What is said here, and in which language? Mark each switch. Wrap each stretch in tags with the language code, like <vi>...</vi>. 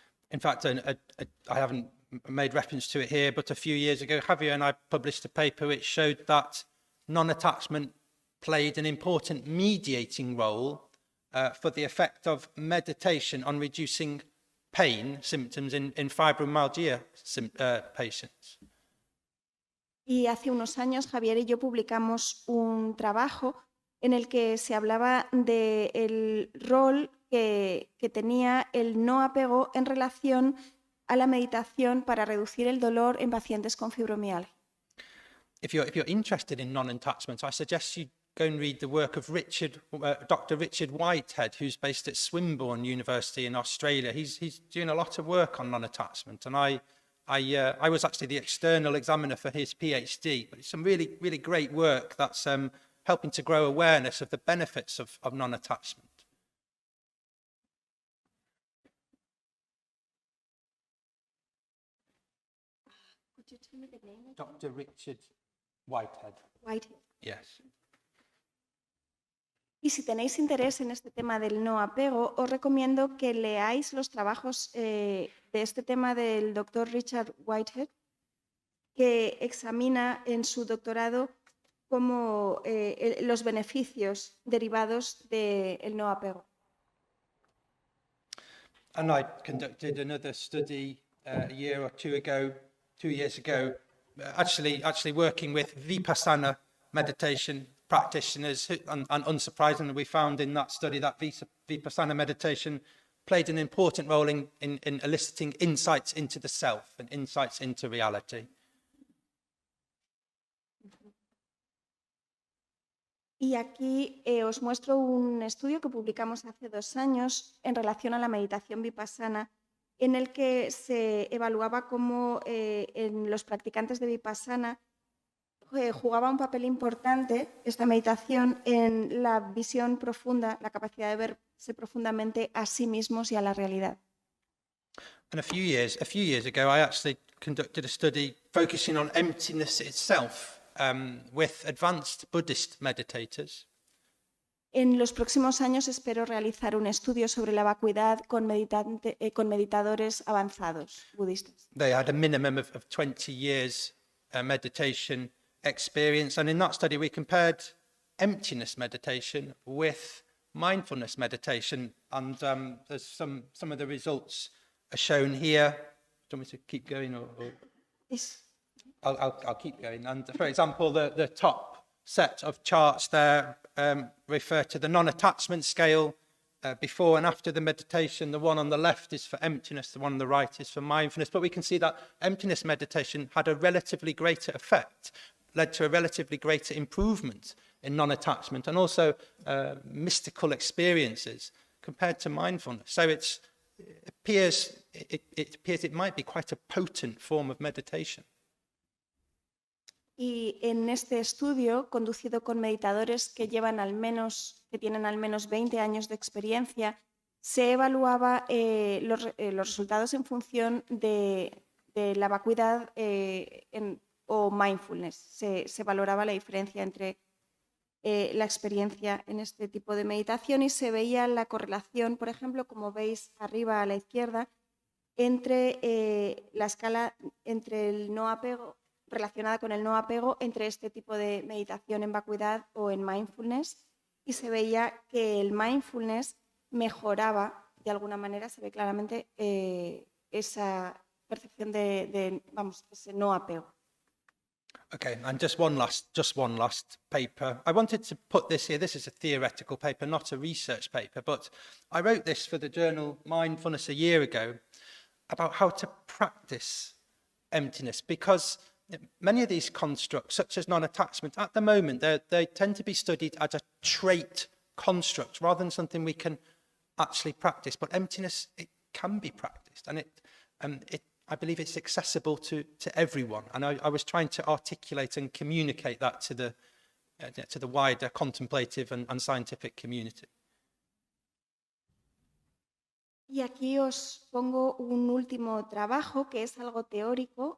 <en>In fact, I haven't made reference to it here, but a few years ago, Javier and I published a paper which showed that non-attachment played an important mediating role for the effect of meditation on reducing pain symptoms in fibromyalgia patients.</en> <es>Y hace unos años Javier y yo publicamos un trabajo en el que se hablaba del rol que tenía el no apego en relación a la meditación para reducir el dolor en pacientes con fibromialgia.</es> <en>If you're interested in non-attachment, I suggest you go and read the work of Dr. Richard Whitehead, who's based at Swinburne University in Australia. He's doing a lot of work on non-attachment, and I was actually the external examiner for his PhD. But it's some really, really great work that's helping to grow awareness of the benefits of non-attachment. Could you tell me the name? Dr. Richard Whitehead. Whitehead. Yes.</en> <es>Y si tenéis interés en este tema del no apego, os recomiendo que leáis los trabajos de este tema del doctor Richard Whitehead, que examina en su doctorado cómo los beneficios derivados del no apego.</es> <en>And I conducted another study a year or 2 years ago, actually working with Vipassana meditation practitioners, and unsurprisingly, we found in that study that Vipassana meditation played an important role in eliciting insights into the self and insights into reality.</en> <es>Y aquí os muestro un estudio que publicamos hace 2 años en relación a la meditación vipassana, en el que se evaluaba cómo en los practicantes de vipassana jugaba un papel importante esta meditación en la visión profunda, la capacidad de verse profundamente a sí mismos y a la realidad.</es> <en>And a few years ago, I actually conducted a study focusing on emptiness itself with advanced Buddhist meditators.</en> <es>En los próximos años espero realizar un estudio sobre la vacuidad con meditadores avanzados budistas.</es> <en>They had a minimum of 20 years meditation experience, and in that study we compared emptiness meditation with mindfulness meditation, and there's some of the results are shown here. Do you want me to keep going, or? Yes. I'll keep going. And for example, the top set of charts there refer to the non-attachment scale before and after the meditation. The one on the left is for emptiness, the one on the right is for mindfulness. But we can see that emptiness meditation had a relatively greater effect, led to a relatively greater improvement in non-attachment and also mystical experiences compared to mindfulness. So it appears it might be quite a potent form of meditation.</en> <es>Y en este estudio, conducido con meditadores que tienen al menos 20 años de experiencia, se evaluaba los resultados en función de la vacuidad o mindfulness. Se valoraba la diferencia entre la experiencia en este tipo de meditación y se veía la correlación, por ejemplo, como veis arriba a la izquierda, entre la escala entre el no apego, relacionada con el no apego, entre este tipo de meditación en vacuidad o en mindfulness, y se veía que el mindfulness mejoraba, de alguna manera, se ve claramente esa percepción de ese no apego.</es> <en>Okay, and just one last paper. I wanted to put this here. This is a theoretical paper, not a research paper, but I wrote this for the journal Mindfulness a year ago about how to practice emptiness, because many of these constructs, such as non-attachment, at the moment, they tend to be studied as a trait construct rather than something we can actually practice. But emptiness, it can be practiced, and I believe it's accessible to everyone. And I was trying to articulate and communicate that to the wider contemplative and scientific community.</en> <es>Y aquí os pongo un último trabajo que es algo teórico.</es>